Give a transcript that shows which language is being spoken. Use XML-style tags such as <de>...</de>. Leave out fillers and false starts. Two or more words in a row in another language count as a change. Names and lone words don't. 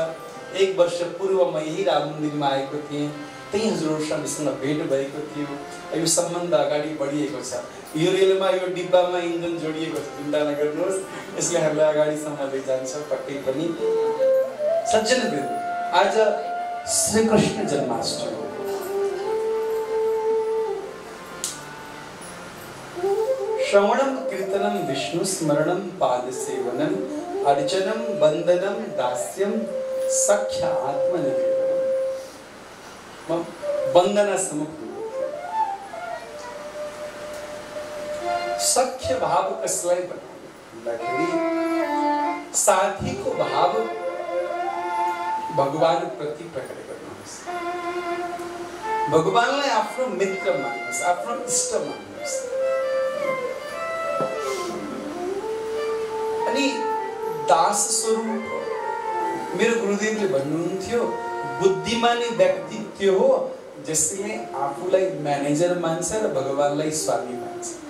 <ne>1 वर्ष पूर्व म यही राम मन्दिरमा आएको थिएँ, त्यही हजुरहरूसँग भेट भएको थियो। यो सम्बन्ध अगाडि बढिएको छ। यो रेलमा, यो डिब्बामा इन्जन जोडिएको छ, चिन्ता नगर्नुहोस्, यसले हामीलाई अगाडिसम्म लैजान्छ पक्कै पनि। सज्जनवृन्द, आज श्री कृष्ण जन्माष्टमी।</ne> <sa>श्रवणम कीर्तनम विष्णु स्मरणम पाद सेवनम अर्चनम वंदनम दास्यम सख्य आत्मनिवेदनम। वंदना समुख सख्य भाव</sa> <ne>कसलाई भन्दाखेरि साथीको भाव भगवान प्रति प्रकट गर्नुहोस्, भगवानलाई आफ्नो मित्र मान्नुहोस्, आफ्नो इष्ट मान्नुहोस्। अनि दास स्वरूप मेरो गुरुदेवले भन्नुहुन्थ्यो, बुद्धिमानी व्यक्ति त्यो हो जसले आफूलाई म्यानेजर मान्छ र भगवानलाई स्वामी मान्छ।</ne>